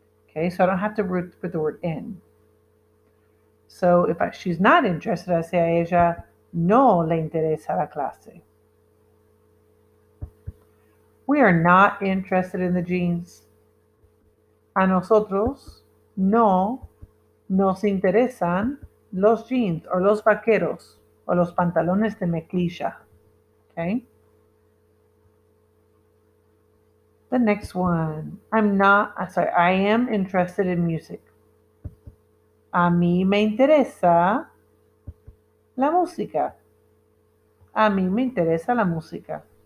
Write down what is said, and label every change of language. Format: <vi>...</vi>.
<en>Okay, so I don't have to put the word in. So if she's not interested, I say</en> <es>a ella no le interesa la clase.</es> <en>We are not interested in the jeans.</en> <es>A nosotros no nos interesan los jeans or los vaqueros or los pantalones de mezclilla.</es> <en>Okay? The next one. I am interested in music.</en> <es>A mí me interesa la música. A mí me interesa la música.</es>